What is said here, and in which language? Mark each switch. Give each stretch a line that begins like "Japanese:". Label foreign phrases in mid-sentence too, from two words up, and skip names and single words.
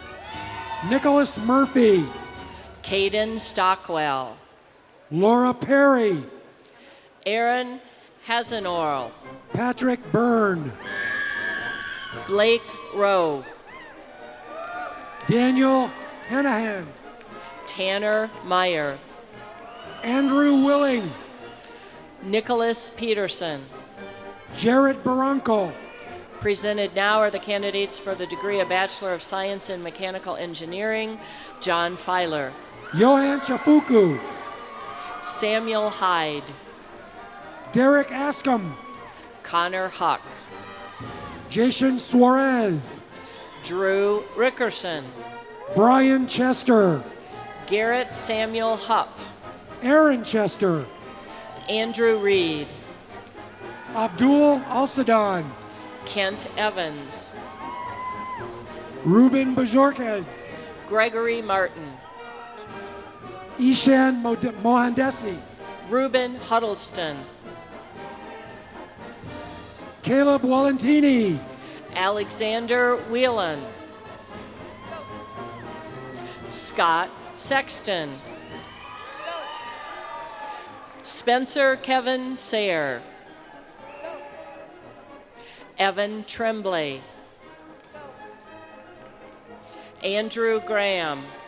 English: Nicholas Murphy, Caden Stockwell, Laura Perry, Aaron Hasenorl, Patrick Byrne, Blake Rowe, Daniel Hanahan, Tanner Meyer, Andrew Willing, Nicholas Peterson. Jared Barranco. Presented now are the candidates for the degree of Bachelor of Science in Mechanical Engineering, John Filer, Johan Chafuku, Samuel Hyde, Derek Askham, Connor Huck, Jason Suarez, Drew Rickerson, Brian Chester, Garrett Samuel Hupp, Aaron Chester, Andrew Reed, Abdul Al-Sadaan, Kent Evans, Ruben Bajorquez, Gregory Martin, Ishan Mohandesi, Ruben Huddleston, Caleb Walentini, Alexander Whelan, Scott Sexton, Spencer Kevin Sayre, Evan Tremblay, Andrew Graham,